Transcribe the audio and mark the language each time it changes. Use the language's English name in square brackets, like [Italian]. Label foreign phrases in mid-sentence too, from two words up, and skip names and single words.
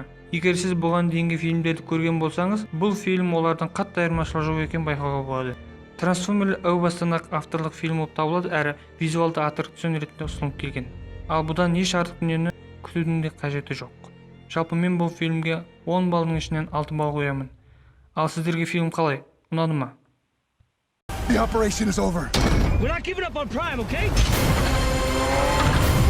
[Kazakh] Егер сіз бұған дейінгі фильмдерді көрген болсаңыз, бұл фильм олардан қатты айырмашылығы жоқ екенін байқауға болады. Трансформерлер әу бастан-ақ авторлық фильм болып табылады әрі визуалды аттракцион ретінде ұсынылып келген. Ал бұдан еш артық дүниені күтудің де қажеті жоқ. Жалпы мен бұл фильмге 10 баллдың ішінен 6 балл қоямын. Ал сіздерге фильм қалай? Ұнады ма? [English] The operation is over. We're not giving up on Prime, okay?